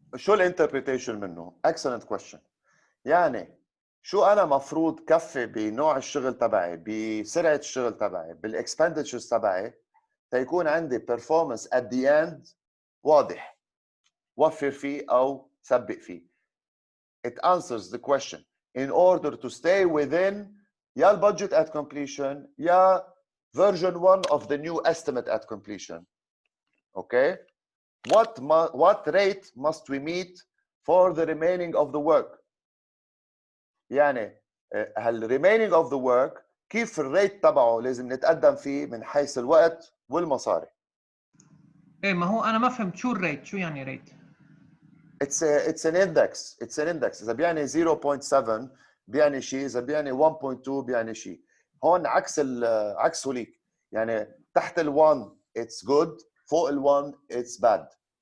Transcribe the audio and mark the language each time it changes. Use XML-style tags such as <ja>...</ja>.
<ar>شو الانتربريتيشن منه؟</ar> <en>excellent question.</en> <ar>يعني شو انا مفروض كفي بنوع الشغل تبعي، بسرعه الشغل تبعي، بالاكسبندتشرز تبعي، تيكون عندي</ar> <en>performance at the end</en> <ar>واضح وفر فيه او سبق فيه.</ar> <en>It answers the question in order to stay within</en> <ar>يا البادجت</ar> <en>at completion يا version 1 of the new estimate at completion. Okay, what rate must we meet for the remaining of the work؟</en> <ar>يعني هال remaining of the work كيف الريت تبعه لازم نتقدم فيه من حيث الوقت والمصاري. ايه ما هو انا ما فهمت شو الريت، شو يعني ريت؟</ar> <en>It's an index.</en> <ar>اذا بيعني 0.7 بيعني شيء، اذا بيعني 1.2 بيعني شيء. هون عكسه ليك، يعني تحت ال1</ar> <en>it's good،</en> <ar>فوق ال1</ar> <en>it's bad.</en>